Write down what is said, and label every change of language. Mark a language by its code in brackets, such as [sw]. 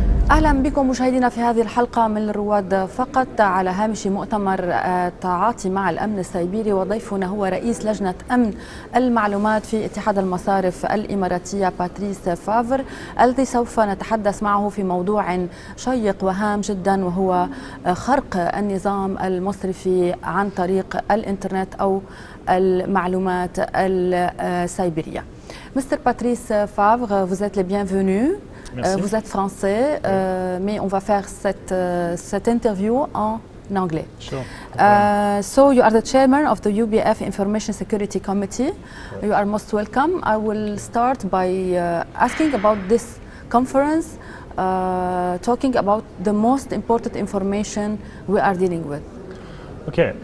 [ar] أهلا بكم مشاهدينا في هذه الحلقة من الرواد فقط على هامش مؤتمر تعاطي مع الأمن السيبري، وضيفنا هو رئيس لجنة أمن المعلومات في اتحاد المصارف الإماراتية باتريك فافر، الذي سوف نتحدث معه في موضوع شيق وهام جدا، وهو خرق النظام المصرفي عن طريق الإنترنت أو المعلومات السيبرية. [en] Mr. [fr] Patrice Favre, vous êtes le bienvenu. Vous êtes français, mais on va faire cette interview en anglais. [en] Sure. So you are the chairman of the UBF Information Security Committee. You are most welcome. I will start by asking about this conference, talking about the most important information we are dealing with. Okay.